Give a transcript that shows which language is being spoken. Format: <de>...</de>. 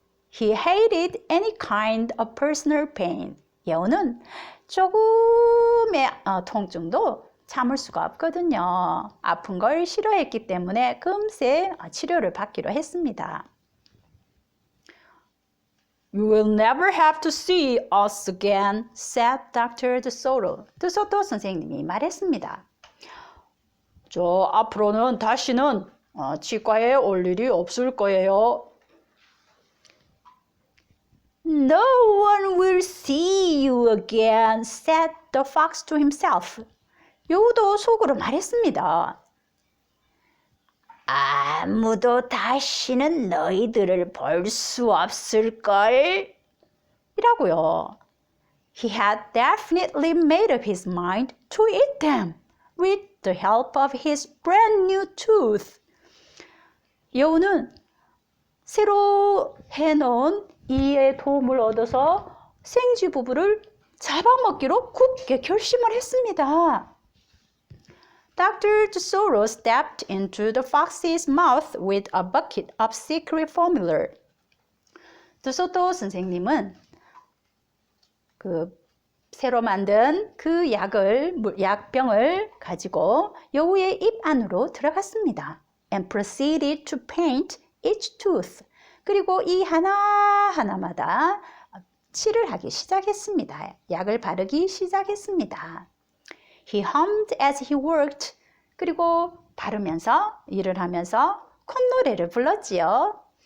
<en>He hated any kind of personal pain.</en> <ko>여우는 조금의 통증도 참을 수가 없거든요. 아픈 걸 싫어했기 때문에 금세 치료를 받기로 했습니다.</ko> <en>You will never have to see us again, said Dr. DeSoto.</en> <ko>드소토 선생님이 말했습니다. 저 앞으로는 다시는 치과에 올 일이 없을 거예요.</ko> <en>No one will see you again, said the fox to himself.</en> <ko>여우도 속으로 말했습니다. 아무도 다시는 너희들을 볼 수 없을걸? 이라고요.</ko> <en>He had definitely made up his mind to eat them with the help of his brand new tooth.</en> <ko>여우는 새로 해놓은 이의 도움을 얻어서 생쥐 부부를 잡아먹기로 굳게 결심을 했습니다.</ko> <en>Dr. DeSoto stepped into the fox's mouth with a bucket of secret formula.</en> <ko>드소토 선생님은 새로 만든 그 약병을 가지고 여우의 입 안으로 들어갔습니다.</ko> <en>And proceeded to paint each tooth.</en> <ko>그리고 이 하나하나마다 칠을 하기 시작했습니다. 약을 바르기 시작했습니다.</ko> <en>He hummed as he worked.</en> <ko>그리고 바르면서 일을 하면서 콧노래를 불렀지요.</ko>